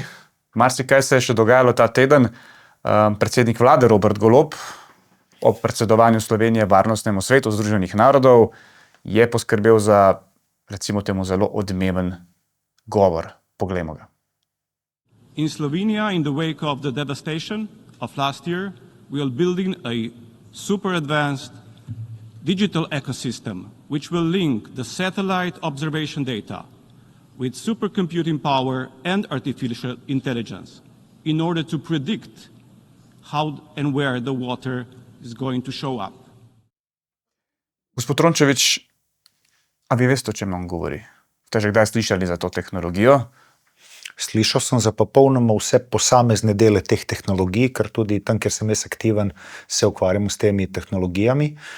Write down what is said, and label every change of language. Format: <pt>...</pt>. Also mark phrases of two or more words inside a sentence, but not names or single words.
<sl>Marsikaj se je še dogajalo ta teden. Predsednik vlade Robert Golob ob predsedovanju Slovenije Varnostnemu svetu Združenih narodov je poskrbel za, recimo temu, zelo odmeven govor. Poglejmo ga.</sl> <en>In Slovenia, in the wake of the devastation of last year, we are building a super advanced digital ecosystem which will link the satellite observation data with supercomputing power and artificial intelligence in order to predict how and where the water is going to show up.</en> <sl>Gospod Rončević, a vi veste, o čem on govori? Ste že kdaj slišali za to tehnologijo? Slišal sem za popolnoma vse posamezne dele teh tehnologij, ker tudi tam, kjer sem jaz aktiven, se ukvarjam s temi tehnologijami.</sl>